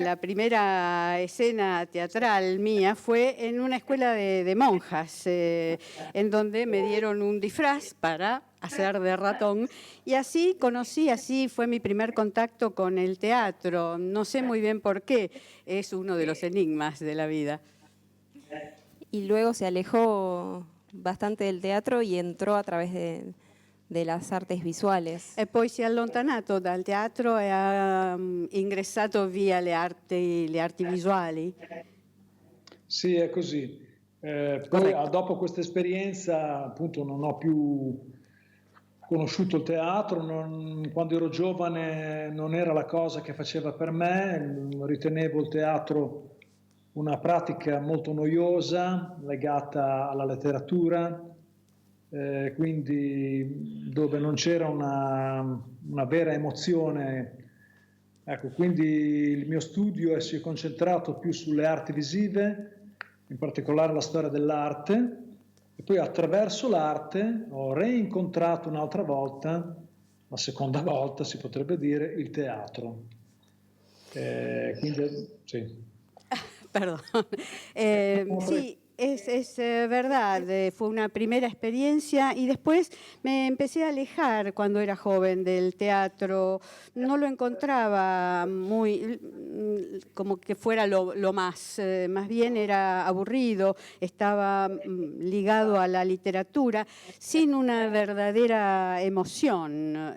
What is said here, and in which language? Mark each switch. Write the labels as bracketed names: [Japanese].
[Spanish] La primera escena teatral mía fue en una escuela de monjas, en donde me dieron un disfraz para hacer de ratón, y así fue mi primer contacto con el teatro. No sé muy bien por qué, es uno de los enigmas de la vida. Y luego se alejó bastante del teatro y entró a través de las artes visuales. [Italian] E poi si è allontanato dal teatro e ha ingessato via le arti visuali? Sì, è così. Poi dopo questa esperienza appunto non ho più conosciuto il teatro, quando ero giovane non era la cosa che faceva per me, ritenevo il teatro una pratica molto noiosa, legata alla letteratura, quindi dove non c'era una vera emozione Ecco, quindi il mio studio si è concentrato più sulle arti visive, in particolare la storia dell'arte, e poi attraverso l'arte ho reincontrato un'altra volta, la seconda volta si potrebbe dire, il teatro. Quindi, sì. [Spanish] Perdón. Sí, es verdad, fue una primera experiencia y después me empecé a alejar cuando era joven del teatro. No lo encontraba muy, como que fuera lo más bien era aburrido, estaba ligado a la literatura, sin una verdadera emoción.